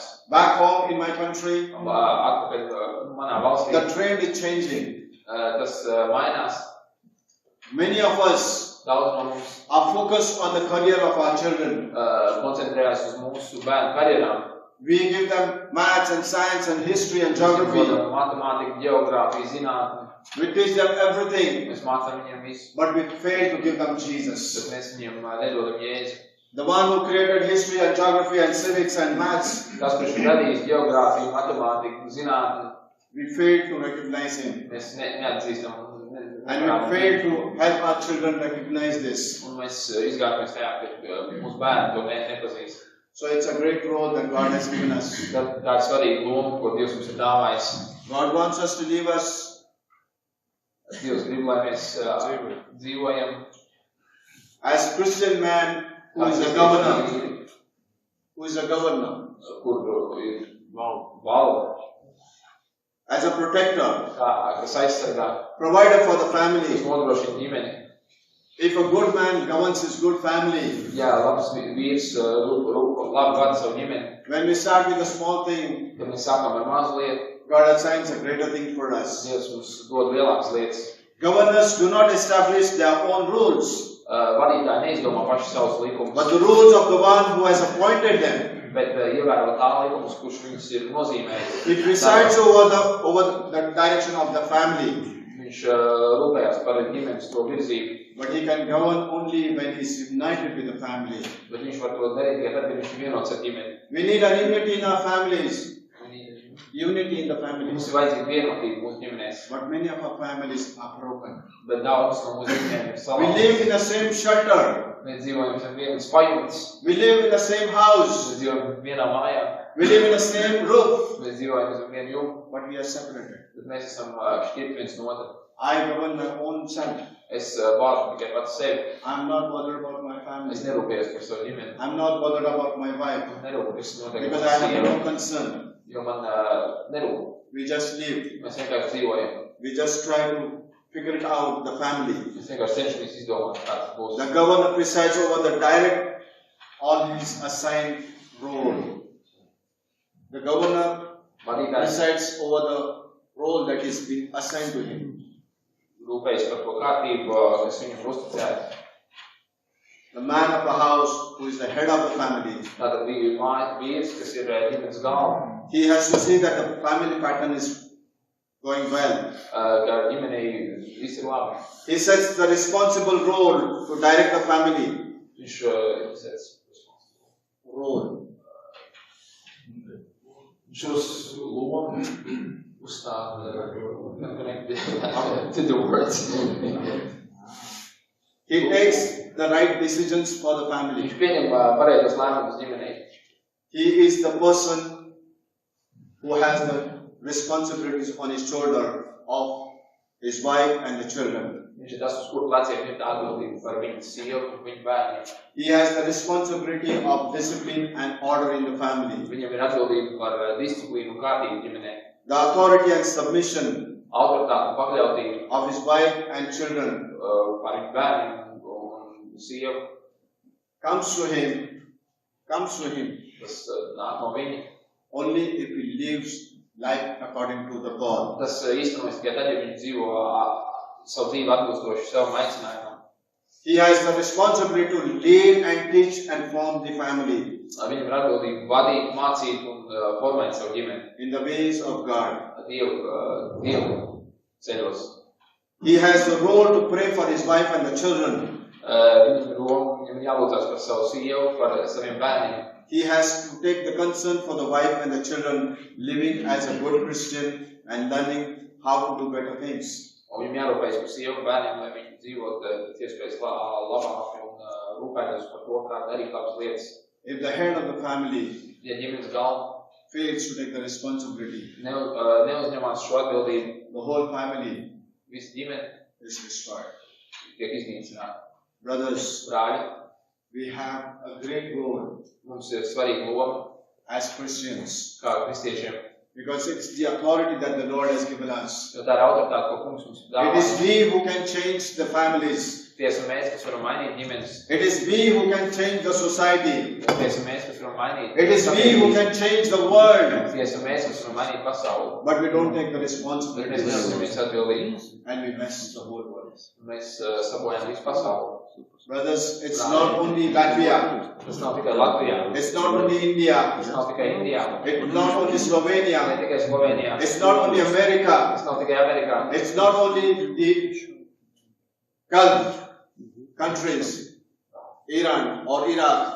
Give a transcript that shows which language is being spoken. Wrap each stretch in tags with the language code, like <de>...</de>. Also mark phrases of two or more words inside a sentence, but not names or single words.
<en>Back home in my country,</en> <lv>Atpakaļ manā valstī,</lv> <en>the trend is changing.</en> <lv>tas mainās.</lv> <en>Many of us</en> <lv>Daudz no mums</lv> <en>are focused on the career of our children.</en> <lv>koncentrējās uz mūsu bērnu karjerām.</lv> <en>We give them maths and science and history and geography.</en> <lv>Matemātika, geogrāfija, zinātne.</lv> <en>We teach them everything,</en> <lv>Mēs mācām viņiem visu,</lv> <en>but we fail to give them</en> <lv>bet</lv> <en>Jesus.</en> <lv>mēs viņiem nedodam Jēzu.</lv> <en>The one who created history and geography and civics and maths,</en> <lv>Tas, kurš ir radījis geogrāfiju, matemātiku, zinātni,</lv> <en>we fail to recognize Him.</en> <lv>mēs neatzīstam.</lv> <en>And we fail to help our children recognize this.</en> <lv>Un mēs izgājamies tajā, ka mūsu bērni to nepazīst.</lv> <en>So it's a great role that God has given us.</en> <lv>Tā ir svarīga loma, ko Dievs mums ir dāvājis.</lv> <en>God wants us to leave us</en> <lv>Dievs grib, lai mēs dzīvojam</lv> <en>as Christian man who is a governor. Who is a governor?</en> <lv>Kur ir valda,</lv> <en>As a protector,</en> <lv>kas aizsargā,</lv> <en>provider for the</en> <lv>kas</lv> <en>family.</en> <lv>nodrošina ģimeni.</lv> <en>If a good man governs his good family,</en> <lv>Jā, labs vīrs labi vada savu ģimeni.</lv> <en>when we start with a small thing,</en> <lv>Kad mēs sākam ar mazu lietu,</lv> <en>God assigns a greater thing for us.</en> <lv>Dievs mums dod lielākas lietas.</lv> <en>Governors do not establish their own rules,</en> <lv>Vadītāji neizdomā paši savus likumus,</lv> <en>but the rules of the one who has appointed them.</en> <lv>bet ievēro tā likumus, kurš viņus ir nozīmējis.</lv> <en>He presides over the direction of the family.</en> <lv>Viņš rūpējās par ģimenes to virzību.</lv> <en>But he can govern only when he is united with the family.</en> <lv>Bet viņš var to darīt tikai tad, kad viņš ir vienots ar ģimeni.</lv> <en>We need a unity in our families. Unity in the families.</en> <lv>Mums ir vajadzīga vienotība mūsu ģimenēs.</lv> <en>But many of our families are broken.</en> <lv>Bet daudz no mūsu ģimenēm ir</lv> <en>We</en> <lv>salauzītas.</lv> <en>live in the same shelter.</en> <lv>Mēs dzīvojam zem vienas pajumtes.</lv> <en>We live in the same house.</en> <lv>Mēs dzīvojam vienā mājā.</lv> <en>We live in the same roof.</en> <lv>Mēs dzīvojam zem vienu jumu.</lv> <en>But we are separated.</en> <lv>Bet mēs esam šķirti viens no otra.</lv> <en>I govern my own self.</en> <lv>Es vārdu tikai pats sevi.</lv> <en>I'm not bothered about my family.</en> <lv>Es nerūpējos par savu ģimeni.</lv> <en>I'm not bothered about my wife.</en> <lv>Nerūpējos noteikti</lv> <en>Because</en> <lv>par</lv> <en>I have</en> <lv>sievu.</lv> <en>no concern.</en> <lv>Jo man nerūp.</lv> <en>We just live.</en> <lv>Mēs vienkārši dzīvojam.</lv> <en>We just try to figure it out, the family.</en> <lv>Mēs vienkārši cenšamies izdomāt, kā tas būs.</lv> <en>The governor presides over the direct on his assigned role. The governor</en> <lv>Vadītājs</lv> <en>presides over the role that is being assigned to him.</en> <lv>rūpējas par to kārtību, kas viņam ir uzticēta.</lv> <en>The man of the house, who is the head of the family,</en> <lv>Tātad bija mājas vīrs, kas ir ģimenes galva.</lv> <en>he has to see that the family pattern is going well.</en> <lv>Ka ģimenei viss ir labi.</lv> <en>He sets the responsible role to direct the family.</en> <lv>Viņš uz lomu uzstāda</lv> <en>to the words. He takes the right decisions for the family.</en> <lv>Viņš pieņem pareizos lēmumus ģimenei.</lv> <en>He is the person who has the responsibilities on his shoulder of his wife and the children.</en> <lv>Viņš ir tas, uz kuru pleciem ir atbildība par viņu sievu un viņu bērniem.</lv> <en>He has the responsibility of discipline and order in the family.</en> <lv>Viņam ir atbildība par disciplīnu un kārtību ģimenei.</lv> <en>The authority and submission</en> <lv>Autoritāte un pakļautība</lv> <en>of his wife and children</en> <lv>par viņu bērniem un sievu.</lv> <en>comes to him.</en> <lv>Tas nāk no viņa.</lv> <en>Only if he lives life according to the God.</en> <lv>Tas īstenojas tikai tad, ja viņi dzīvo savu dzīvi atbilstoši savam aicinājumam.</lv> <en>He has the responsibility to lead and teach and form the family</en> <lv>Viņam ir atbildība vadīt, mācīt un formēt savu ģimeni</lv> <en>in the ways of God.</en> <lv>Dievu ceļos.</lv> <en>He has the role to pray for his wife and the children.</en> <lv>Viņam ir jālūdzās par savu sievu, par saviem bērniem.</lv> <en>He has to take the concern for the wife and the children, living as a good Christian and learning how to do better things.</en> <lv>Un viņam jārūpējas par sievu un bērniem, lai viņi dzīvot pēc iespējas labāk un rūpēties par to, kā darīt labas lietas.</lv> <en>If the head of the family</en> <lv>Ja ģimenes galva</lv> <en>fails to take the responsibility,</en> <lv>neuzņemās šo atbildību,</lv> <en>the whole family</en> <lv>visa ģimene</lv> <en>is destroyed.</en> <lv>tiek iznīcināta.</lv> <en>Brothers,</en> <lv>Brāļi,</lv> <en>we have a great role</en> <lv>mums ir svarīga loma</lv> <en>as Christians</en> <lv>kā kristiešiem,</lv> <en>because it's the authority that the Lord has given us.</en> <lv>jo tā ir autoritāte, ko kungs mums</lv> <en>It is</en> <lv>dāvā.</lv> <en>we who can change the families.</en> <lv>Tie esam mēs, kas varam mainīt ģimenes.</lv> <en>It is we who can change the society.</en> <lv>Tie esam mēs, kas varam mainīt</lv> <en>It is we who can change the world.</en> <lv>Tie esam mēs, kas varam mainīt pasauli.</lv> <en>But we don't take the</en> <lv>Bet mēs</lv> <en>responsibility</en> <lv>neesam atbildīgi.</lv> <en>and we mess the whole world.</en> <lv>Mēs sabojām visu pasauli.</lv> <en>Brothers, it's not only Latvia.</en> <lv>Tas nav tikai Latvijā.</lv> <en>It's not only India.</en> <lv>Tas nav tikai Indijā.</lv> <en>It's not only</en> <lv>Ne</lv> <en>Slovenia.</en> <lv>tikai Slovenijā.</lv> <en>It's not only America.</en> <lv>Tas nav tikai Amerikā.</lv> <en>It's not only the Gulf countries, Iran or Iraq,</en>